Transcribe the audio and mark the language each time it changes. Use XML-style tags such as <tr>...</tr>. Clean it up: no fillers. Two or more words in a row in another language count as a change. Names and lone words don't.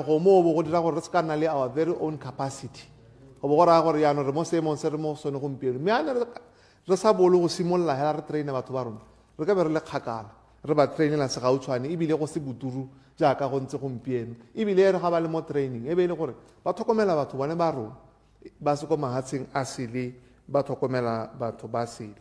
<tn>go mo bo go dira gore re se ka nna le</tn> <en>our very own capacity</en> <tn>go bo go raya gore yaanong re mo seemong se re mo sone gompieno mme ane re sa bolo go simolola hela re traina batho ba rona re ka be re le kgakala re ba trainela se gautshwane ebile go se buturu jaaka go ntse gompieno ebile re ga ba le mo training e be ile gore ba tlhokomela batho bone ba rona ba se ko mahatsheng a sele ba tlhokomela batho ba sele.</tn>